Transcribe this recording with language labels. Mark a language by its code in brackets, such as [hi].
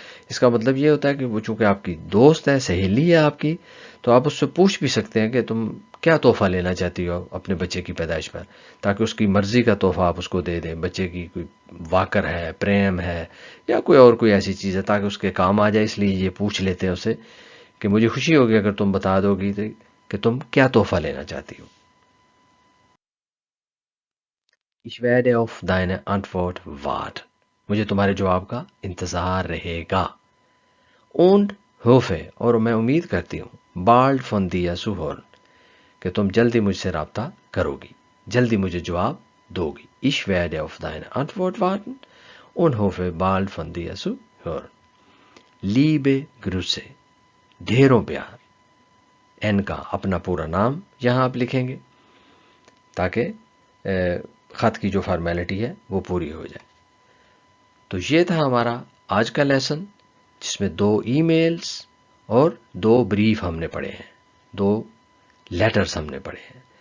[ur] اس کا مطلب یہ ہوتا ہے کہ وہ چونکہ آپ کی دوست ہے، سہیلی ہے آپ کی، تو آپ اس سے پوچھ بھی سکتے ہیں کہ تم کیا تحفہ لینا چاہتی ہو اپنے بچے کی پیدائش پر، تاکہ اس کی مرضی کا تحفہ آپ اس کو دے دیں. بچے کی کوئی واکر ہے، پریم ہے، یا کوئی ایسی چیز ہے تاکہ اس کے کام آ جائے. اس لیے یہ پوچھ لیتے ہیں اسے کہ مجھے خوشی ہوگی اگر تم بتا دو گی کہ تم کیا تحفہ لینا چاہتی ہو. [de] Ich werde auf deine Antwort warten. [ur] مجھے تمہارے جواب کا انتظار رہے گا. [de] Und hoffe, [ur] اور میں امید کرتی ہوں, [de] bald von dir zu hören, [ur] کہ تم جلدی مجھ سے رابطہ کرو گی, جلدی مجھے جواب دو گی. [de] Ich werde auf deine Antwort warten und hoffe bald von dir zu hören. Liebe Grüße, [ur] ڈھیروں پیار. این کا اپنا پورا نام یہاں آپ لکھیں گے تاکہ خط کی جو فارمیلٹی ہے وہ پوری ہو جائے. تو یہ تھا ہمارا آج کا لیسن, جس میں 2 ای میلز اور 2 بریف ہم نے پڑھے ہیں, 2 لیٹرز ہم نے پڑھے ہیں.